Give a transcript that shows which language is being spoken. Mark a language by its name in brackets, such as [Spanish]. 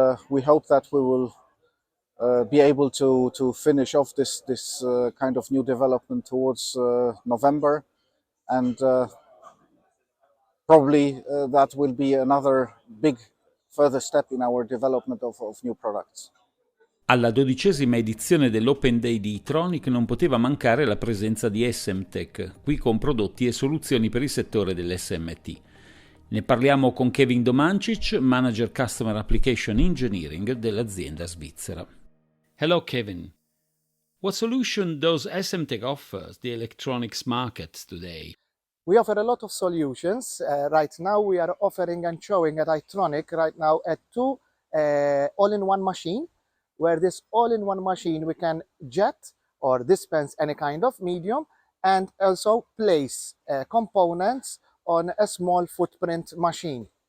[English] We hope that we will be able to finish off this kind of new development towards November, and probably that will be another big further step in our development of new products. [Italian] Alla 12ª edizione dell'Open Day di I-Tronik non poteva mancare la presenza di Essemtec, qui con prodotti e soluzioni per il settore dell'SMT. Ne parliamo con Kevin Domancich, Manager Customer Application Engineering dell'azienda svizzera. [English] Hello Kevin. What solution does Essemtec offer the electronics market today? We offer a lot of solutions. Right now we are offering and showing at I-Tronik right now at two all-in-one machine, where this all-in-one machine we can jet or dispense any kind of medium and also place components on a small footprint machine.